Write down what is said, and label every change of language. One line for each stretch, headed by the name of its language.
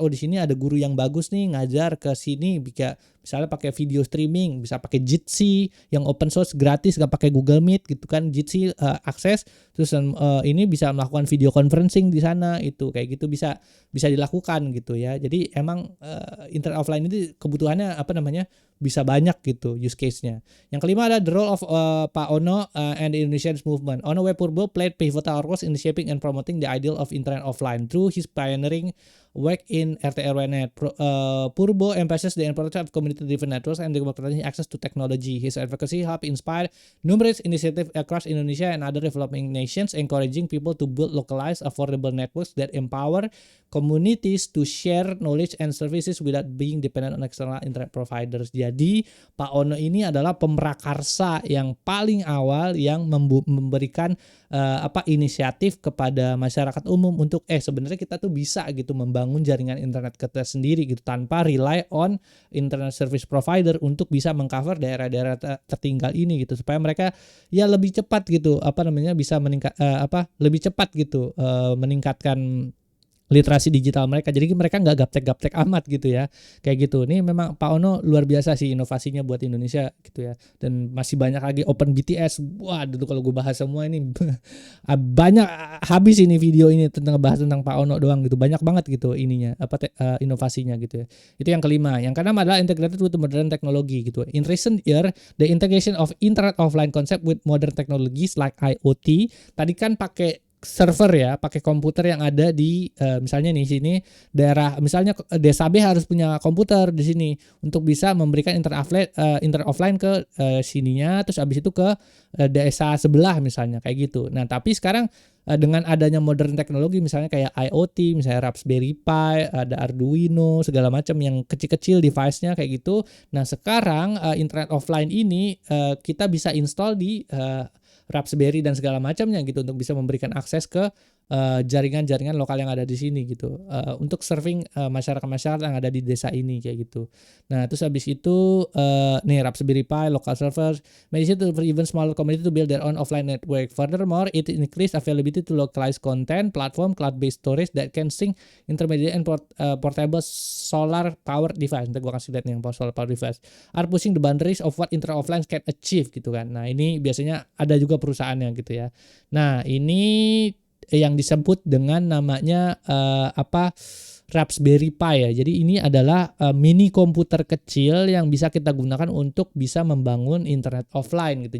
Indonesian: Oh di sini ada guru yang bagus nih, ngajar ke sini bisa misalnya pakai video streaming, bisa pakai Jitsi yang open source gratis, gak pakai Google Meet gitu kan. Jitsi akses terus ini bisa melakukan video conferencing di sana, itu kayak gitu bisa dilakukan gitu ya. Jadi emang internet offline itu kebutuhannya bisa banyak gitu use case-nya. Yang kelima ada
English: the role of Pak Ono and the Indonesian movement. Ono W. Purbo played pivotal roles in shaping and promoting the ideal of internet offline through his pioneering work in RT/RW-Net. Purbo emphasizes the importance of community-driven networks and democratizing access to technology. His advocacy helped inspire numerous initiatives across Indonesia and other developing nations, encouraging people to build localized, affordable networks that empower communities to share knowledge and services without being dependent on external internet providers.
Indonesian: Jadi Pak Ono ini adalah pemrakarsa yang paling awal yang memberikan inisiatif kepada masyarakat umum untuk sebenarnya kita tuh bisa gitu membangun jaringan internet kita sendiri gitu tanpa
English: rely on
Indonesian: internet service provider untuk bisa mengcover daerah-daerah tertinggal ini gitu, supaya mereka ya lebih cepat gitu bisa meningkat lebih cepat gitu meningkatkan literasi digital mereka. Jadi mereka nggak gaptek-gaptek amat gitu ya. Kayak gitu. Ini memang Pak Ono luar biasa sih inovasinya buat Indonesia gitu ya. Dan masih banyak lagi Open BTS. Wah, itu kalau gue bahas semua ini banyak habis ini video ini tentang bahas tentang Pak Ono doang gitu. Banyak banget gitu ininya inovasinya gitu ya. Itu yang kelima. Yang keenam adalah
English: integrated with modern technology
Indonesian: gitu.
English: In recent year, the integration of internet offline concept with modern technologies like IoT.
Indonesian: Tadi kan pakai server ya, pakai komputer yang ada di misalnya nih sini daerah, misalnya desa B harus punya komputer di sini untuk bisa memberikan internet offline ke sininya, terus abis itu ke desa sebelah misalnya kayak gitu. Nah tapi sekarang dengan adanya modern teknologi misalnya kayak IoT, misalnya Raspberry Pi, ada Arduino segala macam yang kecil-kecil device-nya kayak gitu. Nah sekarang internet offline ini kita bisa install di Raspberry dan segala macamnya gitu untuk bisa memberikan akses ke jaringan-jaringan lokal yang ada di sini gitu untuk serving masyarakat-masyarakat yang ada di desa ini kayak gitu. Nah terus habis itu nih
English: Raspberry Pi, local servers, made it for even smaller community to build their own offline network. Furthermore, it increased availability to localized content, platform, cloud-based storage that can sync intermediate and portable solar power device.
Indonesian: Nanti gue kasih lihat nih yang solar power device.
English: Are pushing the boundaries of what internet offline can achieve gitu kan.
Indonesian: Nah ini biasanya ada juga perusahaannya gitu ya. Nah ini yang disebut dengan namanya Raspberry Pi ya. Jadi ini adalah mini komputer kecil yang bisa kita gunakan untuk bisa membangun internet offline gitu.